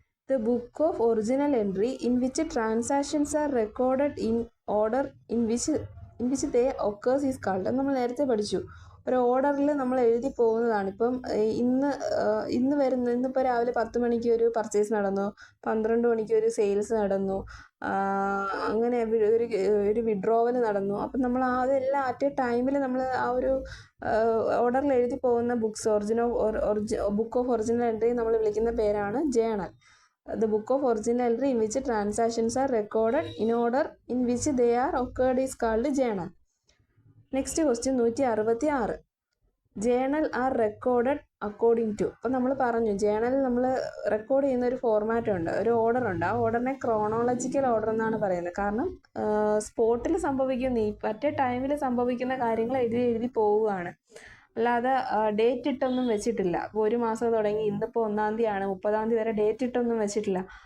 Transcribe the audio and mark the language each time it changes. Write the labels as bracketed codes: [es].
[en] The book of original entry in which transactions are recorded in order in which they occurs is called. [ml] നമ്മൾ നേരത്തെ പഠിച്ചു, ഒരു ഓർഡറിൽ നമ്മൾ എഴുതി പോകുന്നതാണ്. ഇപ്പം ഇന്നിപ്പോൾ രാവിലെ 10 മണിക്ക് ഒരു പർച്ചേസ് നടന്നു, 12 മണിക്ക് ഒരു സെയിൽസ് നടന്നു, അങ്ങനെ ഒരു വിഡ്രോവൽ നടന്നു. അപ്പം നമ്മൾ അതെല്ലാം അറ്റ് എ ടൈമിൽ നമ്മൾ ആ ഒരു ഓർഡറിൽ എഴുതി പോകുന്ന ബുക്ക് ഓഫ് ഒറിജിനൽ എൻട്രി നമ്മൾ വിളിക്കുന്ന പേരാണ് journal. [en] The book of original entry in which transactions are recorded in order in which they are occurred is called journal. Next question 166. Journal are recorded according to. [ml] അപ്പോൾ നമ്മൾ പറഞ്ഞു ജേണലിൽ നമ്മൾ record ചെയ്യുന്ന ഒരു format ഉണ്ട്, ഒരു ഓർഡർ ഉണ്ട്. ആ ഓർഡറിനെ ക്രോണോളജിക്കൽ ഓർഡർ എന്നാണ് പറയുന്നത്. കാരണം സ്പോട്ടിൽ സംഭവിക്കുന്ന മറ്റേ ടൈമിൽ സംഭവിക്കുന്ന കാര്യങ്ങൾ എഴുതി പോവുകയാണ്, അല്ലാതെ ഡേറ്റ് ഇട്ടൊന്നും വെച്ചിട്ടില്ല. അപ്പോൾ ഒരു മാസം തുടങ്ങി ഇന്നിപ്പോൾ 1-ാം തീയതിയാണ്, 30-ാം തീയതി വരെ ഡേറ്റ് ഇട്ടൊന്നും വെച്ചിട്ടില്ല.